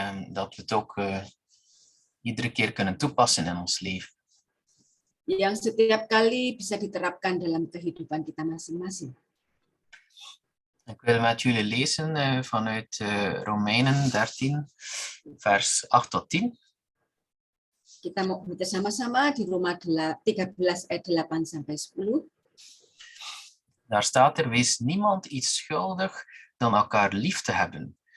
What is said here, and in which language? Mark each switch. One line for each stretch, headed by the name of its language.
Dutch: Dat we het ook iedere keer kunnen toepassen in ons leven.
Indonesian: Yang setiap kali bisa diterapkan dalam kehidupan kita masing-masing.
Dutch: Ik wil met jullie lezen vanuit Romeinen 13, vers 8 tot 10.
Indonesian: Kita mau baca sama-sama di Roma 13 ayat 8 sampai 10.
Dutch: Daar staat er: wees niemand iets schuldig dan elkaar lief te hebben.